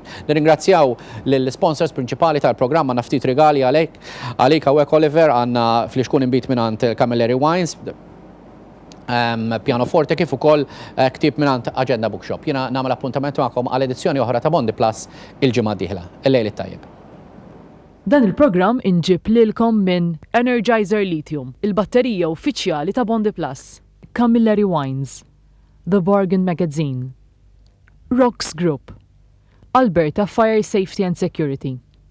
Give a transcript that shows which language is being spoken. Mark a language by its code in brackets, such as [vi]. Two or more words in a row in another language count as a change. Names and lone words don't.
[mt] Nirringrazzjaw lill-sponsors prinċipali tal-programm għandna ftit regali għalik hawnhekk Oliver, għandna fl-ixkun inbit mingħand Camilleri Wines, pianoforte kif ukoll ktieb mingħand Agenda Bookshop. Jiena nagħmel appuntament magħkom għal edizzjoni oħra ta' Bondi Plus il-ġimgħa d-dieħla. Lejli tajjeb. Dan il-programm inġib lilkom minn Energizer Lithium, il-batterija uffiċjali ta' Bondi Plus. Camilleri Wines. The Bargain Magazine, Rocks Group, Alberta Fire Safety and Security.